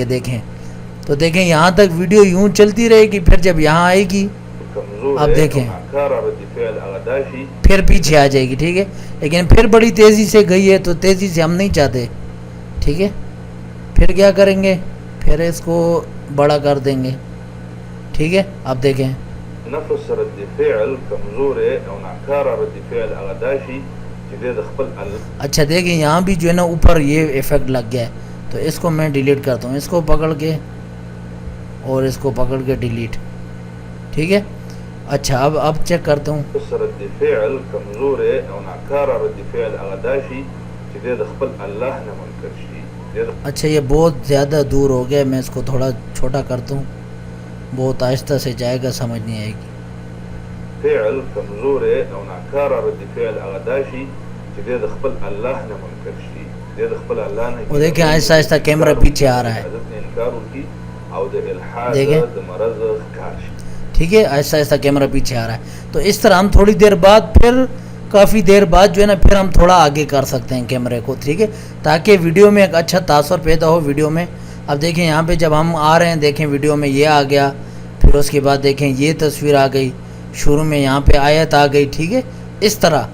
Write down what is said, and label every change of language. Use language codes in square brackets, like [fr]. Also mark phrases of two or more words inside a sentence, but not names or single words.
[ur] دیکھیں تو دیکھیں یہاں تک ویڈیو یوں چلتی رہے گی، پھر جب یہاں آئے گی اب دیکھیں پھر پیچھے آ جائے گی. ٹھیک ہے، لیکن پھر بڑی تیزی سے گئی ہے، تو تیزی سے ہم نہیں چاہتے. ٹھیک ہے، پھر کیا کریں گے، پھر اس کو بڑا کر دیں گے. ٹھیک ہے، اب دیکھیں [ps] نفس رد فعل کمزور ہے او ناکارا رد فعل هغه داشي چې د خپل. [ur] اچھا دیکھیں یہاں بھی جو ہے نا اوپر یہ ایفیکٹ لگ گیا ہے. تو اس کو میں ڈیلیٹ کرتا ہوں، اس کو پکڑ کے اور اس کو پکڑ کے ڈیلیٹ. ٹھیک ہے، اچھا اب چیک کرتا ہوں. [ps] نفس رد فعل کمزور ہے او ناکارا رد فعل هغه داشي چې د خپل الله نه منکر شي. [ur] اچھا یہ بہت زیادہ دور ہو گیا، میں اس کو تھوڑا چھوٹا کرتا ہوں، بہت آہستہ سے جائے گا، سمجھ نہیں آئے گی. [ps] فعل کمزور ہے او ناکارا رد فعل هغه داشي چې د خپل الله نه منکر شي. د خپل الله نه [ur] وہ دیکھیں آہستہ آہستہ کیمرہ پیچھے آ رہا ہے. دیکھیں ٹھیک ہے، آہستہ آہستہ کیمرہ پیچھے آ رہا ہے. تو اس طرح ہم تھوڑی دیر بعد پھر کافی دیر بعد جو ہے نا پھر ہم تھوڑا آگے کر سکتے ہیں کیمرے کو، ٹھیک ہے، تاکہ ویڈیو میں ایک اچھا تاثر پیدا ہو ویڈیو میں. اب دیکھیں یہاں پہ جب ہم آ رہے ہیں، دیکھیں ویڈیو میں یہ آ گیا، پھر اس کے بعد دیکھیں یہ تصویر آ گئی، شروع میں یہاں پہ آیت آ گئی، ٹھیک ہے، اس طرح.